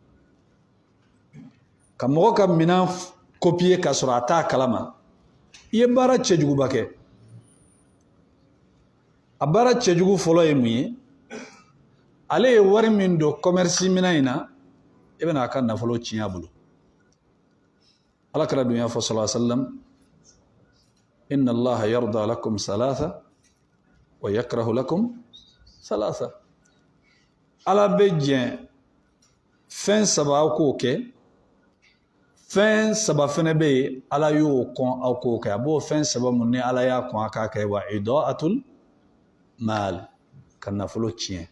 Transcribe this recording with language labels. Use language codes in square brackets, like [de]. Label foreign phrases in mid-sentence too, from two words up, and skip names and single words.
[bm] ka mɔgɔ ka minɛn copier ka sɔrɔ a t'a kalama i ye baara cɛjuguba kɛ a baara cɛjugu fɔlɔ ye mun ye ale ye wari min don commerce minɛn in na e bɛna a ka nafolo tiɲɛ a bolo alakira dun y'a fɔ [ar] صلى الله عليه وسلم إن الله يرضى لكم ثلاثا ويكره لكم ثلاثا [bm] wa yakrahu lakum salasa ala bɛ jɛn fɛn saba aw k'o kɛ fɛn saba fɛnɛ bɛ yen ala y'o kɔn aw k'o kɛ a b'o fɛn saba mun ni ala y'a kɔn a k'a kɛ [ar] وإضاعة المال [bm] ka nafolo tiɲɛ